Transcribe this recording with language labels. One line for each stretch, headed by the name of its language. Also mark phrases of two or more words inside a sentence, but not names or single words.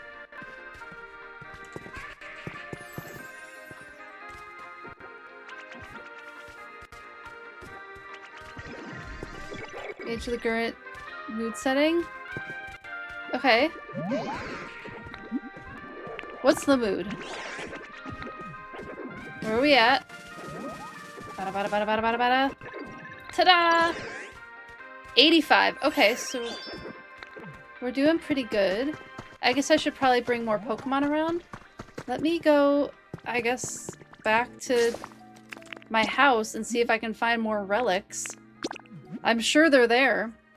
English: Gauge the current mood setting. Okay. What's the mood? Where are we at? Bada bada bada bada bada bada. Ta-da! 85. Okay, so we're doing pretty good. I guess I should probably bring more Pokemon around. Let me go, I guess, back to my house and see if I can find more relics. I'm sure they're there.